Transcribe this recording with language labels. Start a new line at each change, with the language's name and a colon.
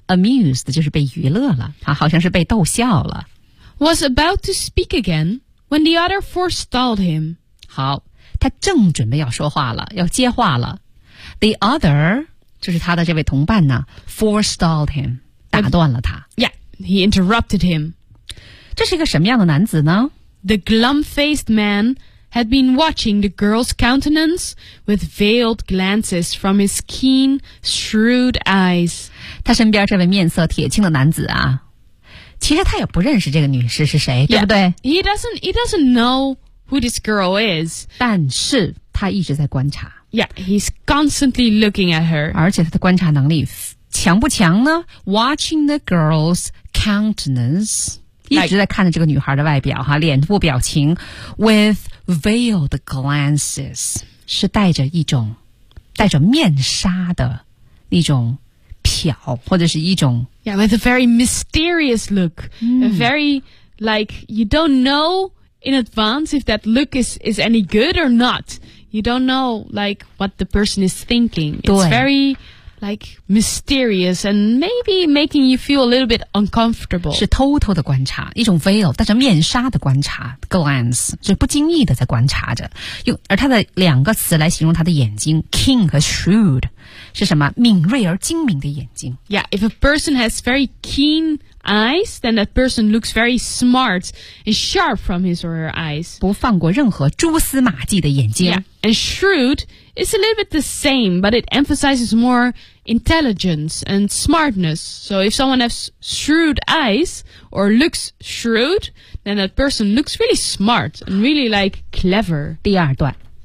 Chinese: Amused 就是被娱乐了，好像是被逗笑了。
English: Was about to speak again when the other forestalled him.
Chinese: 好，他正准备要说话了，要接话了。
English: The other
Chinese: 就是他的这位同伴呢
English: forestalled him,
Chinese: 打断了他。
English: Yeah, he interrupted him.
Chinese: 这是一个什么样的男子呢？
English: The glum-faced man had been watching the girl's countenance with veiled glances from his keen, shrewd eyes.
Chinese: 他身边这位面色铁青的男子啊，其实他也不认识这个女士是谁，对不对？
English: Yeah, he doesn't know who this girl is.
Chinese: 但是他一直在观察。
English: Yeah, he's constantly looking at her.
Chinese: 而且他的观察能力强不强呢？
English: Watching the girl's countenance.
Chinese: 一直在看着这个女孩的外表哈，脸部表情
English: with veiled glances.
Chinese: 是带着一种带着面纱的那种瞟或者是一种
English: Yeah, with a very mysterious look. A very, like, you don't know in advance if that look is any good or not. You don't know, like, what the person is thinking. It's very, like, mysterious and maybe making you feel a little bit uncomfortable.
Chinese: 是偷偷的观察，一种 veil, 带着面纱的观察 glance, 是不经意的在观察着。用而他的两个词来形容他的眼睛 keen 和 shrewd, 是什么？敏锐而精明的眼睛。
English: Yeah, if a person has very keen eyes, then that person looks very smart and sharp from his or her eyes.
Chinese: 不放过任何蛛丝马迹的眼睛。
English: Yeah. And shrewd is a little bit the same, but it emphasizes more intelligence and smartness. So if someone has shrewd eyes or looks shrewd, then that person looks really smart and really, like, clever.
Chinese: 第二段。